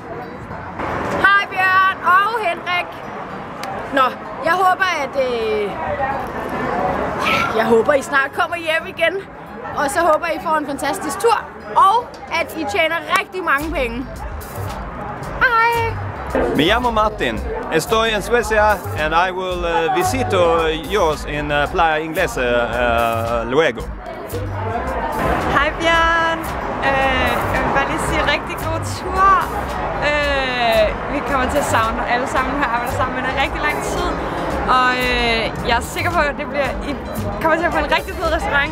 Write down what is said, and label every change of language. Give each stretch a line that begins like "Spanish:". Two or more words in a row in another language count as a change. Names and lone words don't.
Danish: Hej Bjørn og Henrik. Nå, jeg håber, I snart kommer hjem igen. Og så håber I får en fantastisk tur, og at I tjener rigtig mange penge. Hej!
Spanish: Me llamo Martin. Estoy en Suecia
English: and I will
Spanish: visito
English: yours in
Spanish: Playa Inglesa luego.
Danish: Hej Bjørn. Jeg vil bare lige sige rigtig god tur. Vi kommer til at savne alle sammen. Vi har arbejdet sammen med dig rigtig lang tid. Og jeg er sikker på, at I kommer til at få en rigtig fed restaurant.